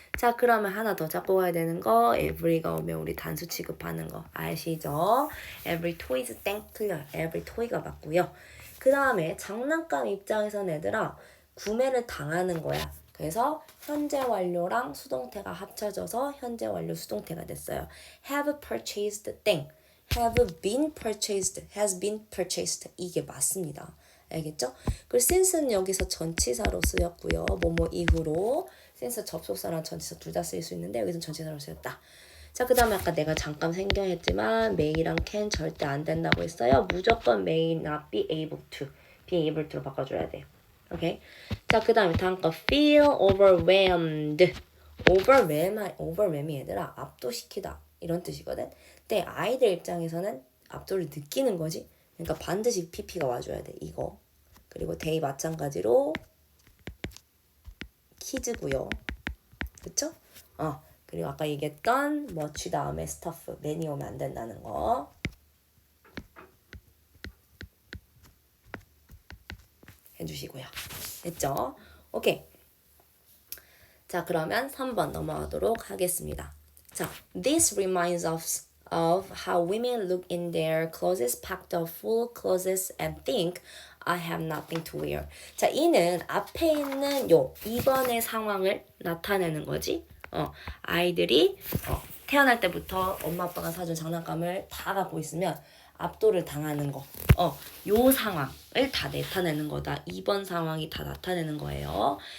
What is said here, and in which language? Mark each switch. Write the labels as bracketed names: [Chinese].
[Korean] 자, 그러면 하나 더 잡고 가야 되는 거 every가 오면 우리 단수 취급하는 거 아시죠? every toys 땡 틀려. every toy가 맞고요. 그 다음에 장난감 입장에서는 얘들아 구매를 당하는 거야. 그래서 현재 완료랑 수동태가 합쳐져서 현재 완료 수동태가 됐어요. [English] have purchased 땡 have been purchased, has been purchased [Korean] 이게 맞습니다. 알겠죠? 그리고 since는 여기서 전치사로 쓰였고요. 뭐뭐 이후로 since 접속사랑 전치사 둘 다 쓰일 수 있는데 여기서는 전치사로 쓰였다. 자, 그 다음에 아까 내가 잠깐 생경했지만 may랑 can 절대 안 된다고 했어요. 무조건 [English] may not be able to, [Korean] be able to로 바꿔줘야 돼요. 오케이? 자, 그 다음에 다음 거 feel overwhelmed. overwhelm이 얘들아 압도시키다 이런 뜻이거든. 근데 아이들 입장에서는 압도를 느끼는 거지. 그러니까 반드시 pp가 와줘야 돼. 이거. 그리고 they 마찬가지로 키즈고요. 그쵸? 그리고 아까 얘기했던 much 다음에 stuff, 많이 오면 안 된다는 거. 해주시고요. 됐죠? 오케이. 자, 그러면 3번 넘어가도록 하겠습니다. 자, [English] this reminds us of how women look in their closets packed of full clothes and think I have nothing to wear. [Korean] 자, 이는 앞에 있는 요 2번의 상황을 나타내는 거지. 아이들이 태어날 때부터 엄마 아빠가 사준 장난감을 다 갖고 있으면 압도를 당하는 거. 요 상황을 다 나타내는 거다. 2번 상황이 다 나타내는 거예요.